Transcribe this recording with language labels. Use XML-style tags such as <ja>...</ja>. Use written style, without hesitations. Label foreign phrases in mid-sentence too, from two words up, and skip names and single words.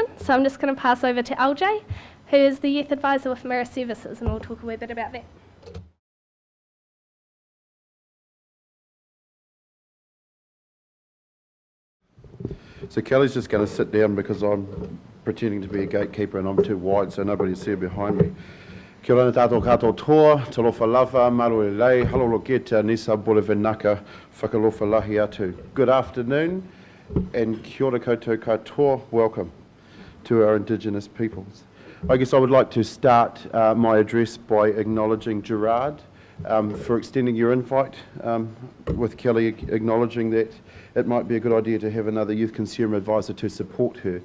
<en>So I'm just going to pass over to LJ, who is the youth advisor with Mirror Services, and we'll talk a wee bit about that. So Kelly's just going to sit down because I'm pretending to be a gatekeeper and I'm too wide so nobody's there behind me.</en> <mi>Kia ora tātou katoa toa,</mi> <sm>talofa lava,</sm> <to>maru e lei, halolo geta,</to> <fj>nisa bole venaka,</fj> <niu>whakalofa lahi atu.</niu> <en>Good afternoon and</en> <mi>kia ora koutou katoa,</mi> <en>welcome to our Indigenous peoples. I guess I would like to start my address by acknowledging Gerard for extending your invite, with Kelly acknowledging that it might be a good idea to have another youth consumer advisor to support her.</en>